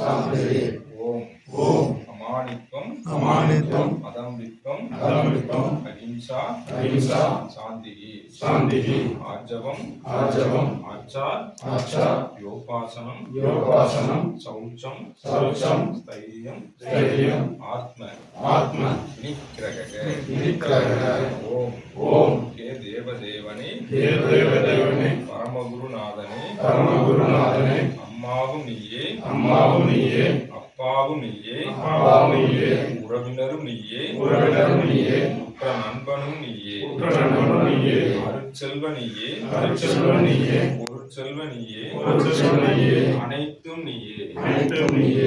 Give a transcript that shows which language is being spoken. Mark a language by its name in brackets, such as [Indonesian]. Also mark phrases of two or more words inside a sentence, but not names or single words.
[Sanskrit] ओम अमानित्वं अदम्भित्वं अहिंसा शान्तिः आर्जवम् योपासनं शौचं स्थैर्यं आत्म निग्रहः। [Tamil] ஓம் ஹே தேவதேவனே பரமகுருநாதனே அம்மாவும் நீயே அப்பாவும் நீயே உறவினரும் நீயே உற்ற நண்பனும் நீயே அருட்செல்வ நீயே பொருட்செல்வ நீயே அனைத்தும் நீயே।